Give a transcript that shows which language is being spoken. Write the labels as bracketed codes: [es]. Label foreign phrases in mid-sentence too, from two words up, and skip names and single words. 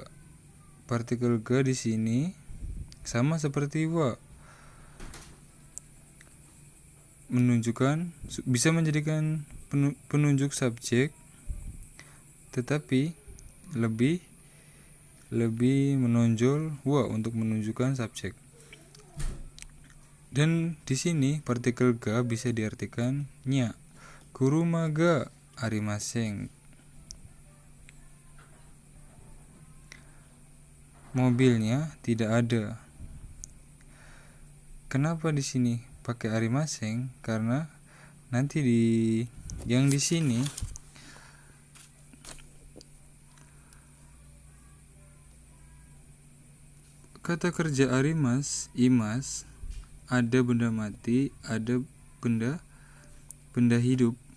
[id] Partikel ga di sini sama seperti wa, menunjukkan, bisa menjadikan penunjuk subjek, tetapi lebih menonjol wa untuk menunjukkan subjek. Dan di sini partikel ga bisa diartikan nya. [ja] 車がありません. [id] Mobilnya tidak ada. Kenapa di sini pakai arimasen? Karena nanti yang di sini kata kerja imas, ada benda mati, ada benda hidup.